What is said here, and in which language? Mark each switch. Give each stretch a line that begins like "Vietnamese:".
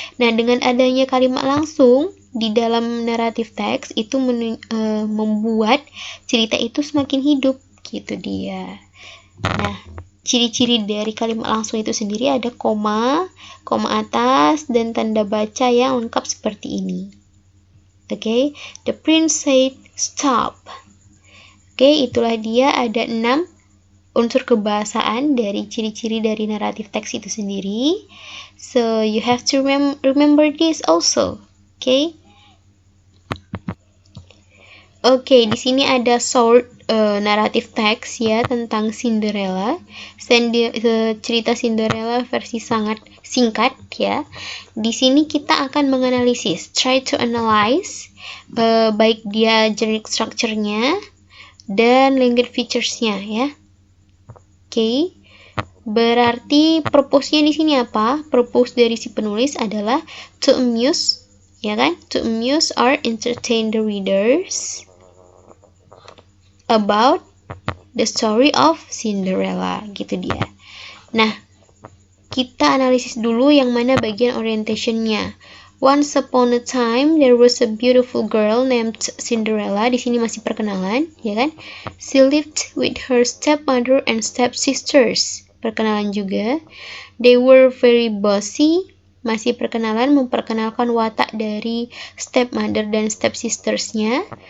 Indonesian: Nah, dengan adanya kalimat langsung di dalam naratif teks itu membuat cerita itu semakin hidup gitu dia. Nah, ciri-ciri dari kalimat langsung itu sendiri ada koma atas, dan tanda baca yang lengkap seperti ini.
English: Oke, the prince said stop.
Indonesian: Oke, itulah dia, ada 6 unsur kebahasaan dari ciri-ciri dari naratif teks itu sendiri.
English: So, you have to remember this also.
Indonesian: Oke. Oke, di sini ada short naratif teks ya tentang Cinderella. Cerita Cinderella versi sangat singkat ya. Di sini kita akan menganalisis,
English: try to analyze
Indonesian: baik dia generic structure-nya dan language features-nya ya. Oke. Berarti purpose-nya di sini apa? Purpose dari si penulis adalah
English: to amuse,
Indonesian: ya kan?
English: To amuse or entertain the readers about the story of Cinderella,
Indonesian: gitu dia. Nah, kita analisis dulu yang mana bagian orientation-nya.
English: Once upon a time, there was a beautiful girl named Cinderella.
Indonesian: Di sini masih perkenalan, ya kan?
English: She lived with her stepmother and stepsisters.
Indonesian: Perkenalan juga.
English: They were very bossy.
Indonesian: Masih perkenalan, memperkenalkan watak dari stepmother dan stepsistersnya.